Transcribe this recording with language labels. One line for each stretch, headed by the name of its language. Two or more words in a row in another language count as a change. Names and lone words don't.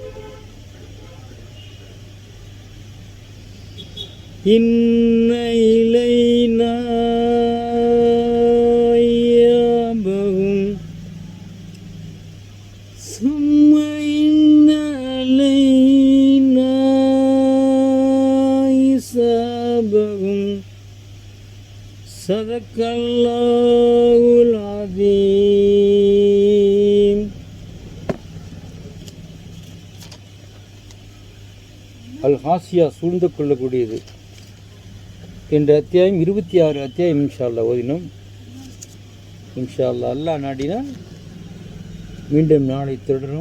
Arabic: إن إلينا إيابهم ثم إن علينا حسابهم صدق الله العظيم.
Tamil: அல்-ஹாசியா சூழ்ந்து கொள்ளக்கூடியது என்ற அத்தியாயம் 26 அத்தியாயம்
Arabic: إن شاء الله
Tamil: ஓதினோம்.
Arabic: إن شاء الله
Tamil: அல்லாஹ் நாடினால் மீண்டும் நாளை தொடரும்.